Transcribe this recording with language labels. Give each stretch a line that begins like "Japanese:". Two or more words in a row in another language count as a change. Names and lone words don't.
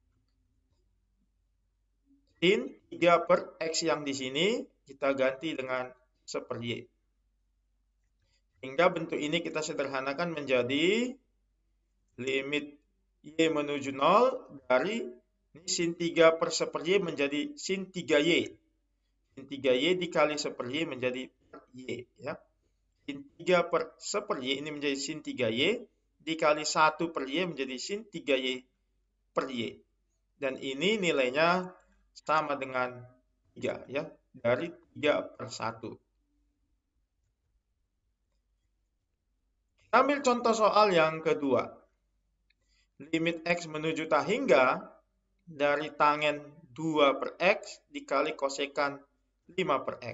Indonesian: Sin 3 per X yang di sini kita ganti dengan seper Y. Hingga bentuk ini kita sederhanakan menjadi limit Y menuju 0 dari ini sin 3 per seper Y menjadi sin 3Y. Sin 3Y dikali seper Y menjadi Y. Ya. Sin 3 per seper Y ini menjadi sin 3Y. Dikali 1 per Y menjadi sin 3Y per Y. Dan ini nilainya sama dengan 3 ya, dari 3 per 1. Ambil contoh soal yang kedua. Limit X menuju tak hingga dari tangen 2 per X dikali kosekan 5 per X.